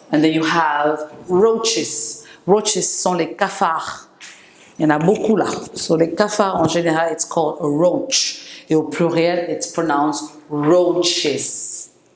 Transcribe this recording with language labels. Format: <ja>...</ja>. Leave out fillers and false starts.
<en>And then you have roaches.</en> <fr>Roaches sont les cafards. Il y en a beaucoup là. So les cafards, en général,</fr> <en>it's called a roach.</en> <fr>Et au pluriel,</fr> <en>it's pronounced roaches.</en>